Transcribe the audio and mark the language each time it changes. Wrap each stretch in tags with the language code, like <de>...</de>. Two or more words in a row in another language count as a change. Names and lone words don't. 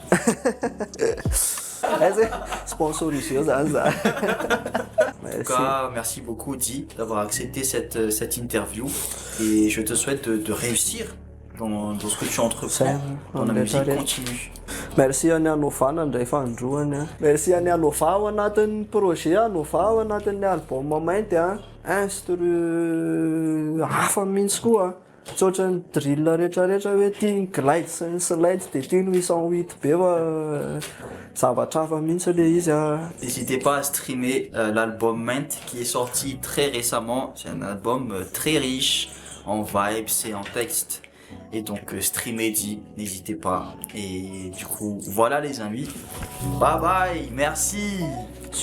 <fr>Sponsorisé. En tout cas, merci beaucoup Di d'avoir accepté cette interview et je te souhaite de réussir dans ce que tu entreprends dans la musique continue.</fr> <mg>Merci any Anova ndray fandroany. Merci any Anova ao anatin'ny projet Anova ao anatin'ny album mainty instru hafa mihitsy koa. Tsy ohatran'ny drill rehetrarehetra hoe tia glide sy ny slide dia tia no isan'hit be fa zavatra hafa mihitsy le izy.</mg> <fr>N'hésitez pas à streamer l'album Mint qui est sorti très récemment. C'est un album très riche en vibes et en texte. Et donc streamer Di, n'hésitez pas. Et du coup, voilà les amis.</fr> <en>Bye bye,</en> <fr>merci.</fr>